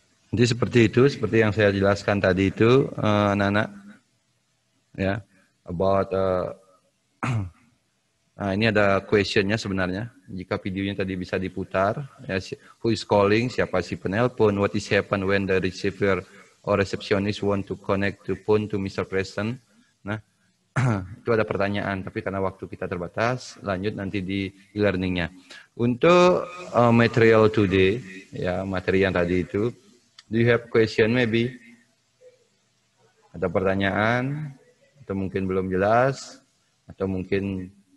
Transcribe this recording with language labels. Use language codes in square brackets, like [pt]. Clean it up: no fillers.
[id] Jadi seperti itu, seperti yang saya jelaskan tadi itu, anak-anak, ya, about nah, ini ada questionnya sebenarnya. Jika videonya tadi bisa diputar, [en] ya, who is calling, [id] siapa si penelpon, [en] what is happen when the receiver or receptionist want to connect to phone to Mr. Preston. [id] Nah, itu ada pertanyaan, tapi karena waktu kita terbatas, lanjut nanti di e-learningnya. [en] Untuk material today, ya, [id] materi yang tadi itu, [en] do you have question maybe? [id] Ada pertanyaan, atau mungkin belum jelas, atau mungkin